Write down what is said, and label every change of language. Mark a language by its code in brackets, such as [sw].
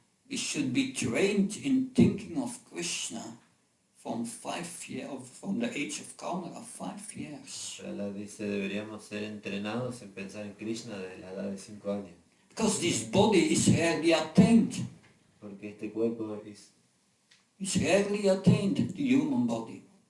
[en] We should be trained in thinking of Krishna from the age of Kamara, 5 years. [es] Prahlad dice, deberíamos ser entrenados en pensar en Krishna desde la edad de 5 años. [en] Because this body is rarely attained. [es] Porque este cuerpo [en] It's rarely attained, the human body.